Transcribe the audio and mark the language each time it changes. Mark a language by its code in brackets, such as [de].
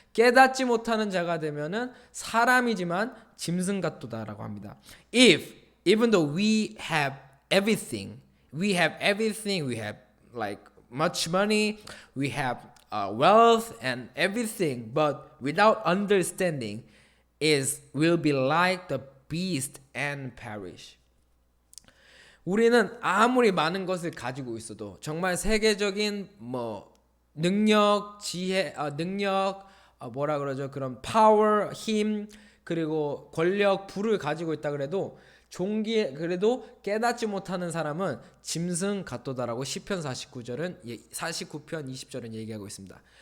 [ko] 깨닫지 못하는 자가 되면은 사람이지만 짐승 같도다라고 합니다. [en] Even though we have everything, we have like much money, we have wealth and everything, but without understanding will be like the beast and perish. [ko] 우리는 아무리 많은 것을 가지고 있어도 정말 세계적인 능력, 지혜, 뭐라 그러죠? 그런 파워, 힘, 그리고 권력, 부를 가지고 있다 그래도 그래도 깨닫지 못하는 사람은 짐승 같도다라고 시편 49편 20절은 얘기하고 있습니다.